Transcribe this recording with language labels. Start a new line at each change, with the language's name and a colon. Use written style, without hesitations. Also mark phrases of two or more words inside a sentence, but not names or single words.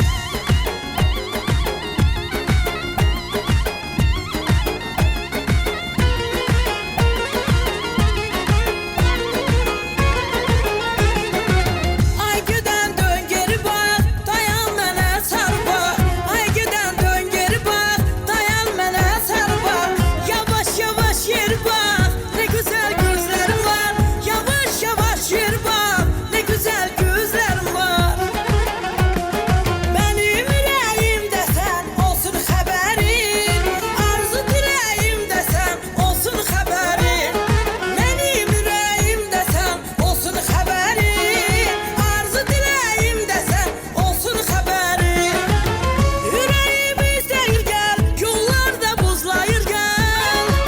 Azerbaijani: Ay gedən dön geri bax, dayan mənə sarı bax. Ay gedən dön geri bax, dayan mənə sarı bax. Yavaş yavaş yer bax,
Turkish: ne güzel gözlerim var. Yavaş yavaş yer bax, ne güzel gözlerim var.
Azerbaijani: Benim ürəyimdə sən olsun xəbərin, arzu diləyimdə sən olsun xəbərin. Benim ürəyimdə sən olsun xəbərin, arzu diləyimdə sən olsun xəbərin. Ürəyimiz deyir gəl, yollarda buzlayır gəl.